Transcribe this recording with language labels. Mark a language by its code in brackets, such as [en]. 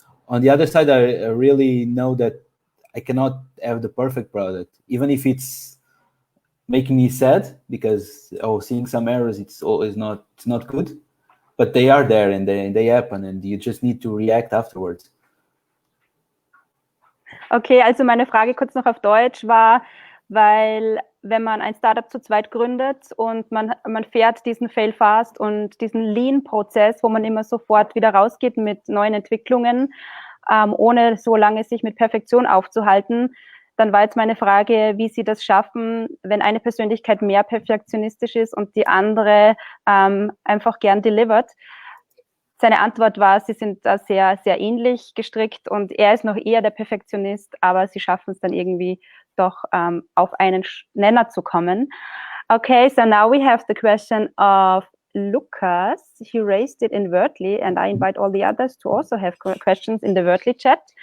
[en] On the other side, I really know that I cannot have the perfect product, even if it's making me sad, because seeing some errors, it's not good, but they are there and they happen, and you just need to react afterwards. [de] Okay, also meine Frage kurz noch auf Deutsch war, weil wenn man ein Startup zu zweit gründet und man fährt diesen Fail Fast und diesen Lean-Prozess, wo man immer sofort wieder rausgeht mit neuen Entwicklungen, ohne so lange sich mit Perfektion aufzuhalten, dann war jetzt meine Frage, wie Sie das schaffen, wenn eine Persönlichkeit mehr perfektionistisch ist und die andere einfach gern delivert. Seine Antwort war, sie sind da sehr, sehr ähnlich gestrickt und er ist noch eher der Perfektionist, aber sie schaffen es dann irgendwie doch auf einen Nenner zu kommen. [en] Okay, so now we have the question of Lucas. He raised it invertly, and I invite all the others to also have questions in the Wordly chat.